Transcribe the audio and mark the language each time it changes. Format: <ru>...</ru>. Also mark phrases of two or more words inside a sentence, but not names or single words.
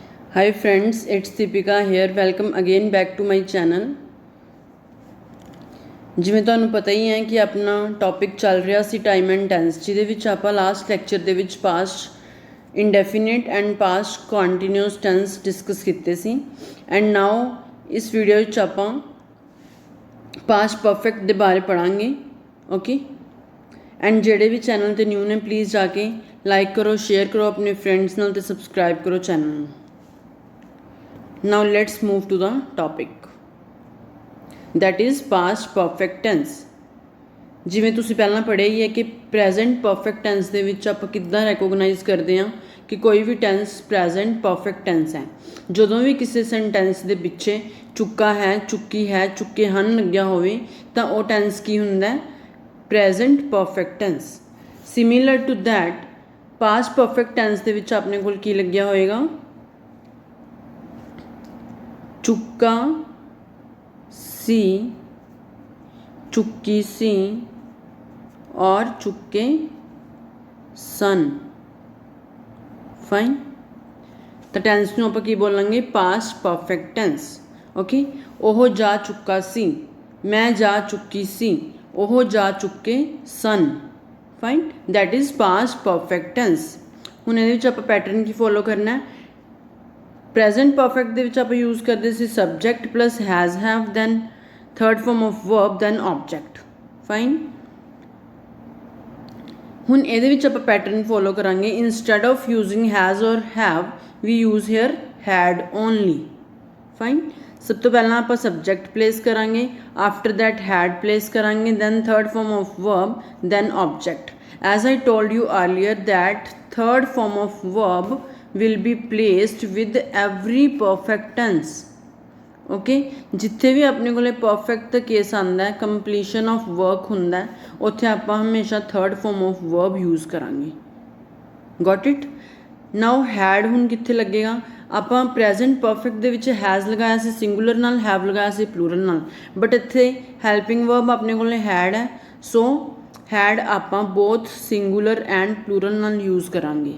<en>Hi friends, it's Deepika here. Welcome again back to my channel.</en> <pa>ਜਿਵੇਂ ਤੁਹਾਨੂੰ ਪਤਾ ਹੀ ਹੈ ਕਿ ਆਪਣਾ ਟੌਪਿਕ ਚੱਲ ਰਿਹਾ ਸੀ</pa> <en>time and tense,</en> <pa>ਜਿਹਦੇ ਵਿੱਚ ਆਪਾਂ</pa> <en>last lecture</en> <pa>ਦੇ ਵਿੱਚ</pa> <en>past indefinite and past continuous tense discuss</en> <pa>ਕੀਤੇ ਸੀ।</pa> <en>and now</en> <pa>ਇਸ ਵੀਡੀਓ ਵਿੱਚ ਆਪਾਂ</pa> <en>past perfect</en> <pa>ਦੇ ਬਾਰੇ ਪੜਾਂਗੇ।</pa> <en>okay, and</en> <pa>ਜਿਹੜੇ ਵੀ ਚੈਨਲ ਤੇ ਨਿਊ ਨੇ ਪਲੀਜ਼ ਜਾ ਕੇ ਲਾਈਕ ਕਰੋ, ਸ਼ੇਅਰ ਕਰੋ ਆਪਣੇ ਫਰੈਂਡਸ ਨਾਲ ਤੇ ਸਬਸਕ੍ਰਾਈਬ ਕਰੋ ਚੈਨਲ ਨੂੰ।</pa> <en>Now let's move to the topic, that is past perfect tense।</en> <pa>ਜਿਵੇਂ ਤੁਸੀਂ ਪਹਿਲਾਂ ਪੜ੍ਹਿਆ ਹੀ ਹੈ ਕਿ</pa> <en>present perfect tense</en> <pa>ਦੇ ਵਿੱਚ ਆਪਾਂ ਕਿੱਦਾਂ ਰੈਕੋਗਨਾਈਜ਼ ਕਰਦੇ ਹਾਂ ਕਿ ਕੋਈ ਵੀ ਟੈਂਸ</pa> <en>present perfect tense</en> <pa>ਹੈ। ਜਦੋਂ ਵੀ ਕਿਸੇ ਸੈਂਟੈਂਸ ਦੇ ਪਿੱਛੇ ਚੁੱਕਾ ਹੈ, ਚੁੱਕੀ ਹੈ, ਚੁੱਕੇ ਹਨ ਲੱਗਿਆ ਹੋਵੇ ਤਾਂ ਉਹ ਟੈਂਸ ਕੀ ਹੁੰਦਾ?</pa> <en>present perfect tense. similar to that past perfect tense</en> <pa>ਦੇ ਵਿੱਚ ਆਪਣੇ ਕੋਲ ਕੀ ਲੱਗਿਆ ਹੋਏਗਾ? ਚੁੱਕਾ ਸੀ, ਚੁੱਕੀ ਸੀ ਔਰ ਚੁੱਕੇ ਸਨ। ਫਾਈਨ, ਤਾਂ ਟੈਂਸ ਨੂੰ ਆਪਾਂ ਕੀ ਬੋਲਾਂਗੇ?</pa> <en>past perfect tense.</en> <pa>ਓਕੇ, ਉਹ ਜਾ ਚੁੱਕਾ ਸੀ, ਮੈਂ ਜਾ ਚੁੱਕੀ ਸੀ, ਉਹ ਜਾ ਚੁੱਕੇ ਸਨ।</pa> <en>Fine, that is past perfect tense.</en> <pa>ਹੁਣ ਇਹਦੇ ਵਿੱਚ ਆਪਾਂ ਪੈਟਰਨ ਕੀ ਫੌਲੋ ਕਰਨਾ ਹੈ।</pa> <en>present perfect</en> <pa>ਦੇ ਵਿੱਚ ਆਪਾਂ ਯੂਜ਼ ਕਰਦੇ ਸੀ</pa> <en>subject plus has have, then third form of verb, then object.</en> <pa>ਫਾਈਨ, ਹੁਣ ਇਹਦੇ ਵਿੱਚ ਆਪਾਂ</pa> <en>pattern follow</en> <pa>ਕਰਾਂਗੇ।</pa> <en>instead of using has or have we use here had only.</en> <pa>ਫਾਈਨ, ਸਭ ਤੋਂ ਪਹਿਲਾਂ ਆਪਾਂ</pa> <en>subject place</en> <pa>ਕਰਾਂਗੇ,</pa> <en>after that had place</en> <pa>ਕਰਾਂਗੇ,</pa> <en>then third form of verb, then object. as I told you earlier that third form of verb will be placed with every perfect tense। ओके,</en> <pa>ਜਿੱਥੇ ਭੀ ਅਪਣੇ ਕੋ</pa> <en>perfect case</en> <pa>ਆਤਾ ਹੈ,</pa> <en>completion of work</en> <pa>ਹੁੰਦਾ ਹੈ, ਉੱਥੇ ਆਪਾਂ ਹਮੇਸ਼ਾ</pa> <en>third form of verb use</en> <pa>करांगे।</pa> <en>got it? now had</en> <pa>ਹੁਣ ਕਿੱਥੇ ਲੱਗੇਗਾ? ਆਪਾਂ</pa> <en>present perfect</en> <pa>ਦੇ ਵਿੱਚ ਹੈਜ਼ ਲਗਾਇਆ ਸੀ ਸਿੰਗੂਲਰ ਨਾਲ, ਹੈਵ ਲਗਾਇਆ ਸੀ ਪਲੂਰਲ ਨਾਲ, ਬਟ ਇੱਥੇ</pa> <en>helping verb</en> <pa>ਅਪਣੇ ਕੋ ਹੈਡ ਹੈ, ਸੋ ਹੈਡ ਆਪਾਂ</pa> <en>both singular and plural</en> <pa>ਨਾਲ ਯੂਜ਼ ਕਰਾਂਗੇ।</pa>